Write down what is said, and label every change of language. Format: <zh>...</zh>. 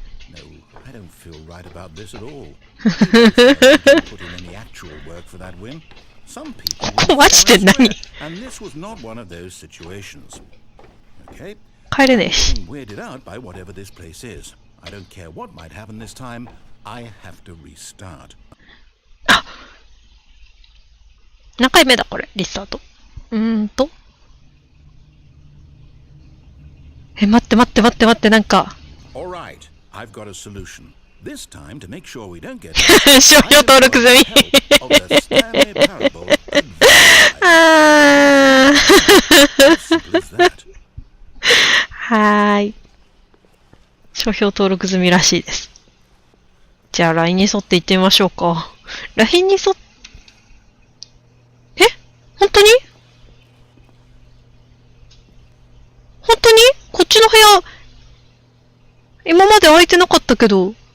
<en>No, I don't feel right about this at all. Didn't put in any actual work for that win. Some people</en> <ja>ここマジで何？</ja> <en>and this was not one of those situations. Okay?</en> <ja>帰れねえし。</ja> <en>I'm weirded out by whatever this place is. I don't care what might happen this time. I have to restart.</en> <ja>何回目だこれ、リスタート。待って、なんか。</ja> <en>All right, I've got a solution. This time, to make sure we don't get</en> <ja>商標登録済み。</ja> <en>of the Stanley Parable simple as that.</en> <ja>はーい。商標登録済みらしいです。じゃあ LINE に沿って行ってみましょうか。 LINE に沿っ、本当にこっちの部屋、今まで空いてなかったけど。</ja>